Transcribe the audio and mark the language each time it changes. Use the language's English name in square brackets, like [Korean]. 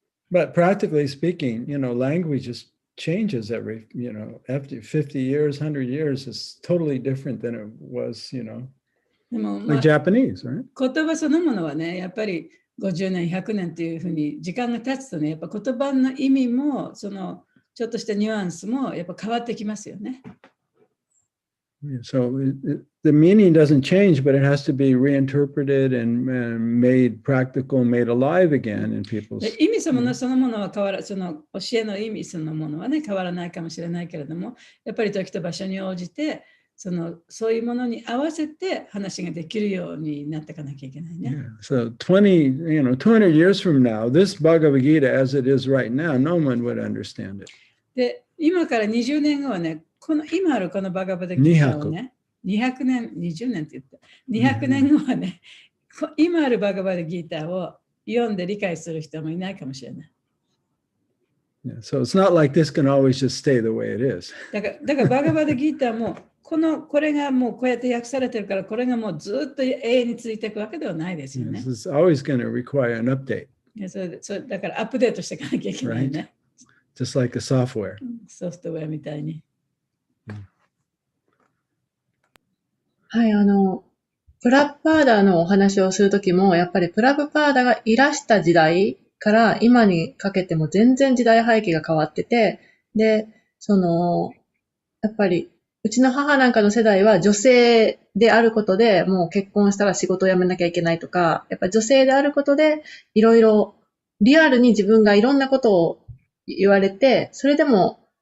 [English] But practically speaking, language just changes every, after 50 years, 100 years is totally different than it was, [Japanese] でも、 [English] like Japanese, right? [Japanese] 言葉そのものはね、やっぱり50年、100年っていうふうに時間が経つとね、やっぱ言葉の意味も、ちょっとしたニュアンスもやっぱ変わってきますよね。 [English] So the meaning doesn't change, but it has to be reinterpreted and made practical, made alive again in people's. [Japanese] 意味そのものは変わら、その教えの意味そのものはね、変わらないかもしれないけれども、やっぱり時と場所に応じて、そういうものに合わせて話ができるようになっていかなきゃいけないね。 [English] Yeah. So 200 years from now, this Bhagavad Gita as it is right now, no one would understand it. [Japanese] で、今から20年後はね、今あるこのバガバダギータをね、200年、20年って言った。 200年後はね、今あるバガバダギータを読んで理解する人もいないかもしれない。 [English] Yeah, so it's not like this can always just stay the way it is. [Japanese] だからバガバダギータもこれがもうこうやって訳されてるから、これがもうずっと永遠に続いていくわけではないですよね。 [English] It's always going to require an update. [Japanese] だからアップデートしていかなきゃいけないね。 [English] Right? Just like a software. [Japanese] ソフトウェアみたいに。はい、プラブパーダーのお話をするときも、やっぱりプラブパーダーがいらした時代から今にかけても全然時代背景が変わってて、で、やっぱり、うちの母なんかの世代は女性であることでもう結婚したら仕事を辞めなきゃいけないとか、やっぱ女性であることでいろいろリアルに自分がいろんなことを言われて、それでも